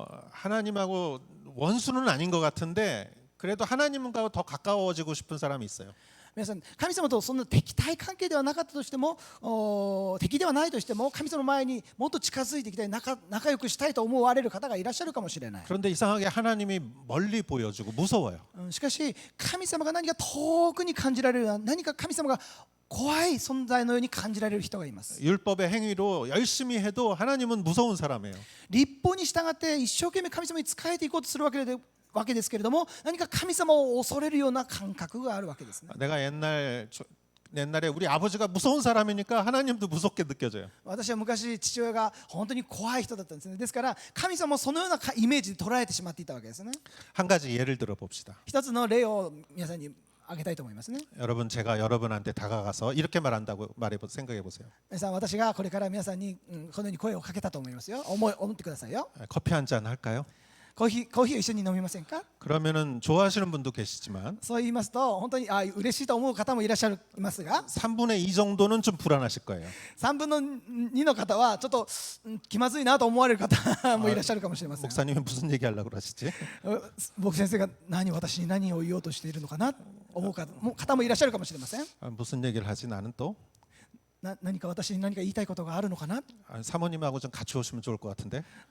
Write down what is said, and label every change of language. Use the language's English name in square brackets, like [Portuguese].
[Korean] 하나님하고 원수는 아닌 것 같은데 그래도 하나님과 더 가까워지고 싶은 사람이 있어요. [Japanese] 皆さん神様とそんな敵対関係ではなかったとしても敵ではないとしても神様の前にもっと近づいていきたい、仲良くしたいと思われる方がいらっしゃるかもしれない。 [Korean] 그런데 이상하게 하나님이 멀리 보여주고 무서워요. [Japanese] しかし神様が何か遠くに感じられるような、何か神様が怖い存在のように感じられる人がいます。 [Korean] 율법의 행위로 열심히 해도 하나님은 무서운 사람이에요. [Japanese] 律法に従って一生懸命神様に仕えていこうとするわけですけれども、何か神様を恐れるような感覚があるわけですね。 [Korean] 내가 옛날에 우리 아버지가 무서운 사람이니까 하나님도 무섭게 느껴져요. [Japanese] 私は昔父親が本当に怖い人だったんですね。ですから神様もそのようなイメージで捉えてしまっていたわけですね。 [Korean] 한 가지 예를 들어 봅시다. [Japanese] 一つの例を皆さんに挙げたいと思いますね。 [Korean] 여러분 제가 여러분한테 다가가서 이렇게 말한다고 생각해 보세요. [Japanese] 皆さん私がこれから皆さんにこのように声をかけたと思いますよ。思ってくださいよ。 [Korean] 커피 한 잔 할까요? [Japanese] コーヒーを一緒に飲みませんか。 [Korean] 그러면은 좋아하시는 분도 계시지만 [Japanese] そう言いますと本当に嬉しいと思う方もいらっしゃいますが、 [Korean] 3분의 2 정도는 좀 불안하실 거예요. [Japanese] 3分の2の方はちょっと気まずいなと思われる方もいらっしゃるかもしれません。 [Korean] 목사님이 무슨 얘기 하려고 그러시지? [Japanese] 僕先生が私に何を言おうとしているのかな思う方もいらっしゃるかもしれません。 [Korean] 무슨 얘기를 하지 나는 또 [Japanese] 何か私に何か言いたいことがあるのかな。 [Korean] 사모님하고 좀 같이 오시면 좋을 것 같은데